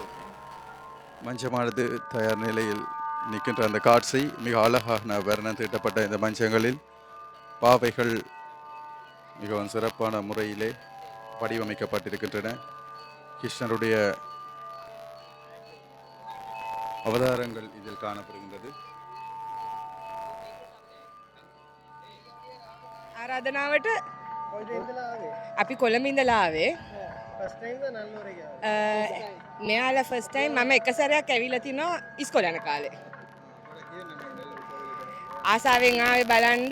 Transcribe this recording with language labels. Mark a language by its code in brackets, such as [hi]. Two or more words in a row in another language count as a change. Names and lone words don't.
[ta] மஞ்சமானது தயார் நிலையில் நிற்கின்ற அந்த காட்சி மிக அழகாக வர்ணம் தீட்டப்பட்ட இந்த மஞ்சங்களில் பாவைகள் மிகவும் சிறப்பான முறையிலே வடிவமைக்கப்பட்டிருக்கின்றன. கிருஷ்ணருடைய அவதாரங்கள் இதில் காணப்படுகின்றது. [si] ආරාධනාවට අපි කොළඹ ඉඳලා ආවේ. මෙයාලා [en] first time [si] මම එක සැරයක් ඇවිල්ලා තිනවා ඉස්කෝලේ යන කාලේ. ආසාවෙන් ආවේ බලන්න.